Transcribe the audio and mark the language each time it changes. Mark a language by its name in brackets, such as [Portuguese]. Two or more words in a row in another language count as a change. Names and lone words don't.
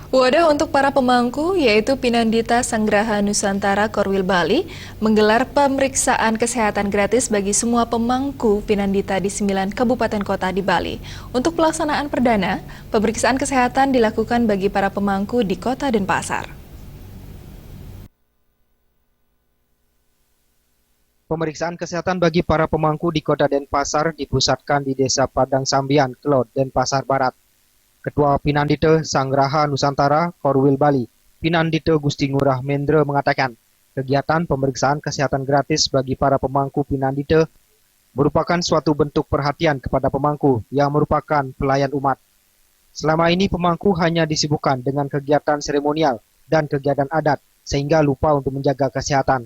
[Indonesian] Wadah untuk para pemangku, yaitu Pinandita Sanggraha Nusantara Korwil Bali, menggelar pemeriksaan kesehatan gratis bagi semua pemangku Pinandita di 9 kabupaten kota di Bali. Untuk pelaksanaan perdana, pemeriksaan kesehatan dilakukan bagi para pemangku di Kota Denpasar. Pemeriksaan kesehatan bagi para pemangku di Kota Denpasar dipusatkan di Desa Padang Sambian, Kelot, Denpasar Barat. Ketua Pinandita Sanggraha Nusantara Korwil Bali, Pinandita Gusti Ngurah Mendra mengatakan, kegiatan pemeriksaan kesehatan gratis bagi para pemangku Pinandita merupakan suatu bentuk perhatian kepada pemangku yang merupakan pelayan umat. Selama ini pemangku hanya disibukkan dengan kegiatan seremonial dan kegiatan adat sehingga lupa untuk menjaga kesehatan.